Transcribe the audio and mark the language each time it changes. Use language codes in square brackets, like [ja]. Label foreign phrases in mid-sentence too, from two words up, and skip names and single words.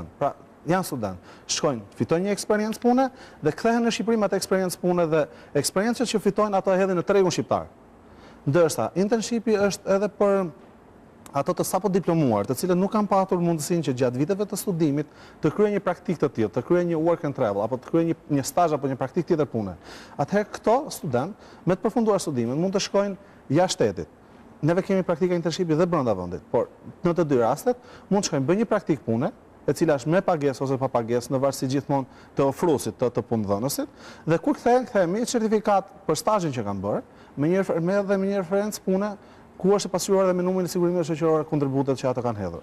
[sq] Pra, janë student, shkojnë, fitojnë një eksperiencë pune dhe kthehen në Shqipëri me atë eksperiencë pune dhe eksperiencët që fitojnë ato e hedhin në tregun shqiptar. Ndërsa, internshipi është edhe për ato të sapo diplomuar, të cilët nuk kanë patur mundësinë që gjatë viteve të studimit të kryejnë një praktikë të tillë, të kryejnë një [en] work and travel [sq] apo të kryejnë një stazh apo një praktikë tjetër pune. Atëherë këto student me të përfunduar studimin mund të shkojnë jashtë shtetit. Neve kemi praktika internshipi dhe brenda vendit, por në të dy rastet mund të shkojnë bëjnë një praktikë pune, e cila është me pagesë ose pa pagesë në varësi gjithmonë të ofruesit të punëdhënësit, dhe kur kthehen me një certifikat për stazhin që kanë bërë, me një referencë pune ku është pasqyruar dhe me numrin e sigurimeve shoqërore kontributet që ato kanë hedhur.